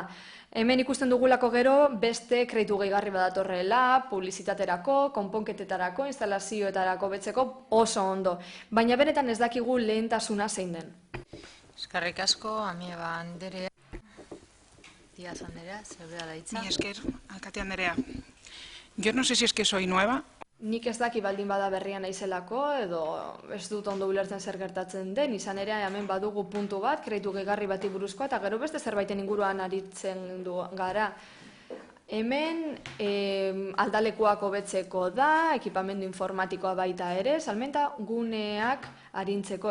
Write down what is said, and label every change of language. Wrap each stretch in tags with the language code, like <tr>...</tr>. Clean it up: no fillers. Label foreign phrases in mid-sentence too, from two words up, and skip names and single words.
<eu>Hemen ikusten dugulako gero beste kreditu gehigarri badatorrela, publizitaterako, konponketetarako, instalazioetarako betzeko oso ondo. Baina benetan ez dakigu lehentasuna zein den. Eskerrik asko, Amieba Anderea. Díaz Anderea, zeurea da hitza. Mila esker, alkate Anderea.</eu> <es>Yo no sé si es que soy nueva.</es> <eu>Nik ez daki baldin bada berria naizelako, edo ez dut ondo ulertzen zer gertatzen den, izan ere hemen badugu puntu bat, kreditu gehigarri bati buruzkoa, eta gero beste zerbaiten inguruan aritzen gara. Hemen aldalekuak hobetzeko da, ekipamendu informatikoa baita ere, salmenta guneak arintzeko.</eu>